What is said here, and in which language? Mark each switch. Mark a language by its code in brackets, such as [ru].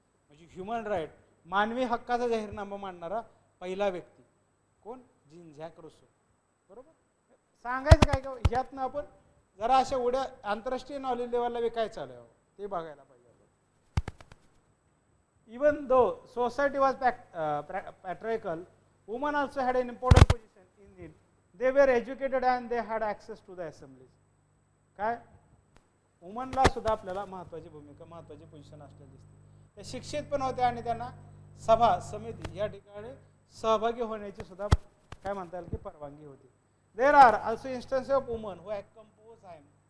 [mr] म्हणजे human right मानवी हक्काचा जाहीरनामा मांडणारा पहिला व्यक्ती कोण? Gene zag रुसो. बरोबर सांगायचं काय का यातनं आपण जरा अशा उड्या आंतरराष्ट्रीय नॉलेज लेवलला बी काय चालू आहे ते बघायला पाहिजे. [en] Even though society was patriarchal, women also had an important position in it. They were educated and they had access to the assemblies. [mr] काय वुमनला सुद्धा आपल्याला महत्त्वाची भूमिका, महत्त्वाची पोझिशन असलेली दिसते. ते शिक्षित पण होते आणि त्यांना सभा समिती या ठिकाणी सहभागी होण्याची सुद्धा काय म्हणता येईल की परवानगी होती. [en] There are also instance of woman who have compose hymn.